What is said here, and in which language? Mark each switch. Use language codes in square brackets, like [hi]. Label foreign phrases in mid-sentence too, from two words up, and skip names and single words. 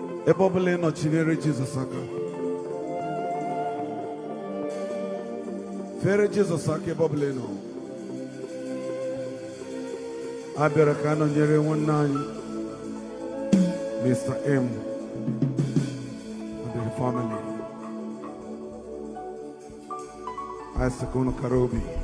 [ig] Ebe ọ bụla ị nọ, chinyere Jizọs aka. Fere Jizọs aka ebe ọ bụla ị nọ. A bịara ka a nọnyere nwanne anyị, [en] Mister M, and the family. [ig] Anyị sị ka unu kara obi.